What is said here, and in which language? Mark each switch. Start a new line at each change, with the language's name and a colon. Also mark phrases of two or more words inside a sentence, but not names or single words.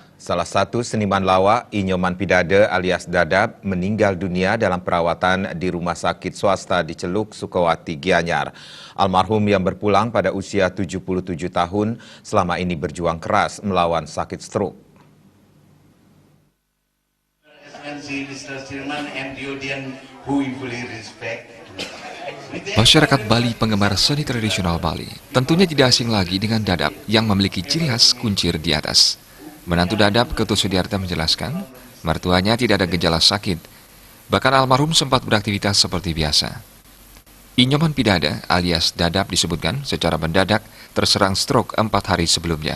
Indonesian: Salah satu seniman lawak, Inyoman Pidada alias Dadap, meninggal dunia dalam perawatan di rumah sakit swasta di Celuk, Sukawati, Gianyar. Almarhum yang berpulang pada usia 77 tahun selama ini berjuang keras melawan sakit stroke. Masyarakat Bali penggemar seni tradisional Bali tentunya tidak asing lagi dengan Dadap yang memiliki ciri khas kuncir di atas. Menantu Dadap, Ketut Sudiarta menjelaskan, mertuanya tidak ada gejala sakit, bahkan almarhum sempat beraktivitas seperti biasa. Inyoman Pidada alias Dadap disebutkan secara mendadak terserang stroke 4 hari sebelumnya.